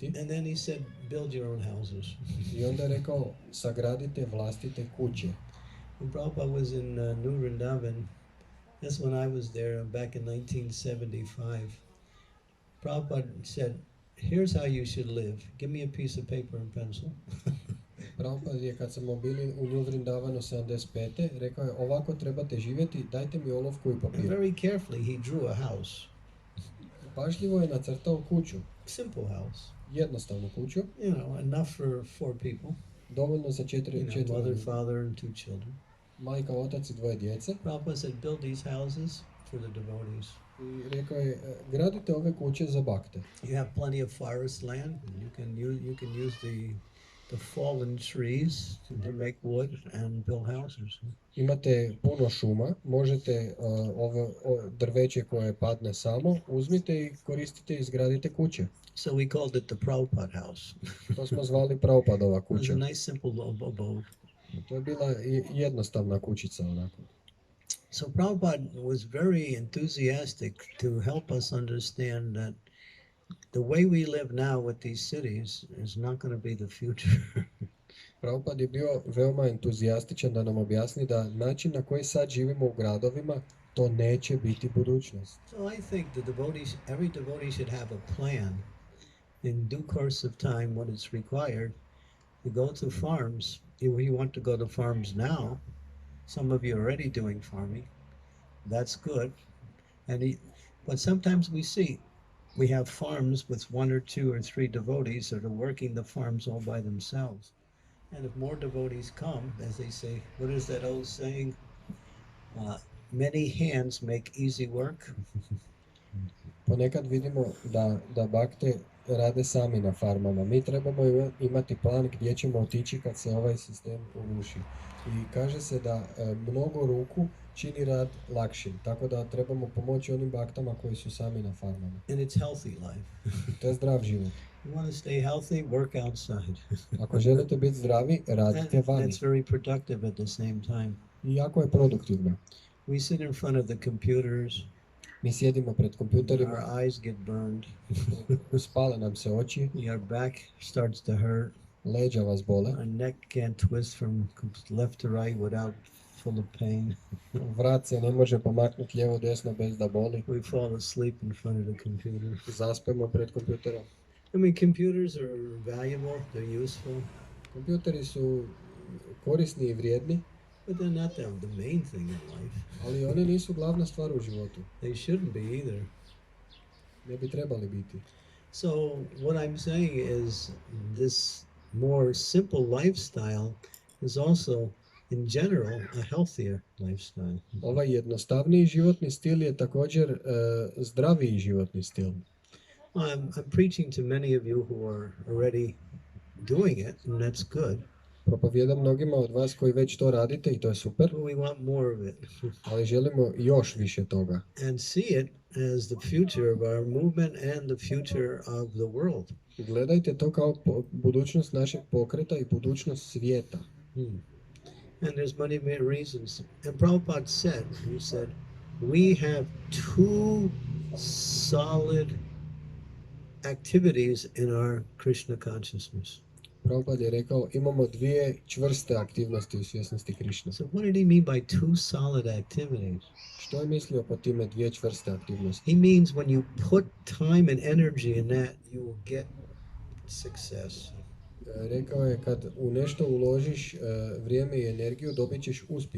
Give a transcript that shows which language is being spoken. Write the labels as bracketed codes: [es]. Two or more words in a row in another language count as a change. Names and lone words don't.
[en] And then he said, build your own houses. [hr] I onda je rekao, sagradite vlastite kuće. [en] When Prabhupada was in New Vrindavan, that's when I was there back in 1975. Prabhupada said, here's how you should live. Give me a piece of paper and pencil. [hr] Prabhupada je, kad smo bili u New Vrindavanu 75. rekao je, ovako trebate živjeti, dajte mi olovku i [en] And [hr] papir. [en] very carefully he drew a house. [hr] Pažljivo je nacrtao kuću, [en] Simple house. [hr] jednostavnu kuću, [en] You know, enough for 4 people. [hr] dovoljno za četiri [en] Mother, [hr] ljudi. [en] father, and 2 children. [hr] Majka, otac i 2 djece. [en] Prabhupada said, build these houses for the devotees. [hr] I rekao je, gradite ove kuće za bakte. [en] You have plenty of forest land. You can use the fallen trees to make wood and build houses. [hr] Imate puno šuma, možete ovo drveće koje padne samo, uzmite i koristite i izgradite kuće. [en] So we called it the Prabhupada house. [hr] To smo zvali Prabhupadova [en] It was [hr] kuća. [en] a nice simple abode. [hr] To je bila jednostavna kućica onako. [en] So Prabhupada was very enthusiastic to help us understand that the way we live now with these cities is not going to be the future. [hr] Prabhupada je bio veoma entuzijastičan da nam objasni da način na koji sad živimo u gradovima, to neće biti budućnost. [en] So I think every devotee should have a plan in due course of time when it's required to go to farms. If you want to go to farms now, some of you are already doing farming. That's good. But sometimes we have farms with 1 or 2 or 3 devotees that are working the farms all by themselves. And if more devotees come, as they say, what is that old saying? Many hands make easy work. [hr] Ponekad vidimo da bakte rade sami na farmama. Mi trebamo imati plan gdje ćemo otići kad se ovaj sistem uruši. I kaže se da mnogo ruku čini rad lakšim, tako da trebamo pomoći onim baktama koji su sami na farmama. [en] And it's healthy life. [hr] To je zdrav život. [en] You want to stay healthy, work outside. [hr] Ako želite biti zdravi, radite vani. [en] That's very productive at the same time. [hr] I jako je produktivno. [en] We sit in front of the computers. [hr] Mi sjedimo pred kompjuterima, [en] Our eyes get burned. [hr] spale nam se oči, [en] Your back starts to hurt. [hr] leđa vas bole, [en] Our neck can't twist from left to right without full of pain. [hr] vrat se ne može pomaknuti lijevo desno bez da boli, [en] We fall asleep in front of the computer. [hr] zaspemo pred kompjuterom. [en] I mean, computers are valuable, they're useful, [hr] Kompjuteri su korisni i vrijedni, [en] but they're not the main thing in life. [hr] ali one nisu glavna stvar u životu. [en] They shouldn't be either. [hr] Ne bi trebali biti. [en] So what I'm saying is this more simple lifestyle is also in general a healthier lifestyle. [hr] Ovaj jednostavniji životni stil je također zdraviji životni stil. [en] I'm preaching to many of you who are already doing it, and that's good. [hr] Propovijedam mnogima od vas koji već to radite i to je super, [en] But we want more of it [hr] ali želimo još više toga. [en] and see it as the future of our movement and the future of the world. [hr] Gledajte to kao budućnost našeg pokreta i budućnost svijeta. [en] And there's many reasons. And Prabhupada said, he said, we have 2 solid activities in our Krishna consciousness. [hr] Prabhupada je rekao, imamo 2 čvrste aktivnosti u svjesnosti Krišne. [en] So what did he mean by 2 solid activities? [hr] Što je mislio po time 2 čvrste aktivnosti? [en] He means when you put time and energy in that, you will get success. [hr] Rekao je kad u nešto uložiš vrijeme i energiju dobit ćeš uspjeh.